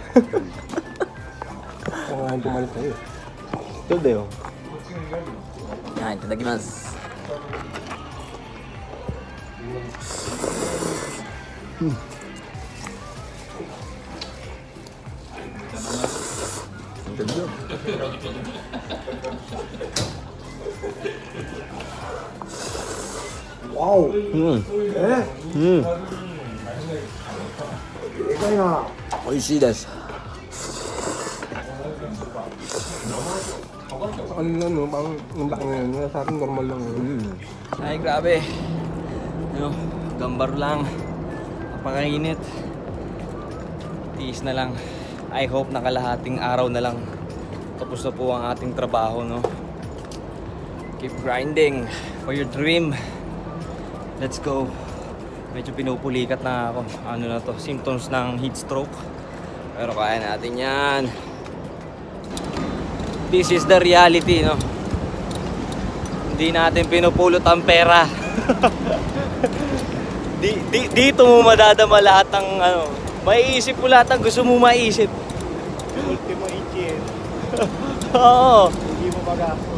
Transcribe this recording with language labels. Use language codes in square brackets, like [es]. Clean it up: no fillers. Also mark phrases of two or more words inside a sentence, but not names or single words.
[tl] Kung nga yung pumalit sa'yo. Ito dayo. Yan, itadakimasu. Ang ganda. Wow! [ja] おいしいです. [tl] Ano, parang yung laki na yun. Sa atin normal lang yun. Ay, grabe. Gambar lang. Napakainit. Tiis na lang. [en] I hope [tl] nakalahating araw na lang. Tapos na po ang ating trabaho, no? [en] Keep grinding for your dream. Let's go. [tl] Medyo pinupulikat na ako. Ano na to? [en] Symptoms ng heat stroke. [tl] Pero kaya natin yan. [en] This is the reality, no? [tl] Hindi natin pinupulot ang pera. Dito mo madadama lahat ng ano. Maiisip mo lahat ng gusto mo maiisip. Ultimo ichien. Oo. Hindi mo magasto.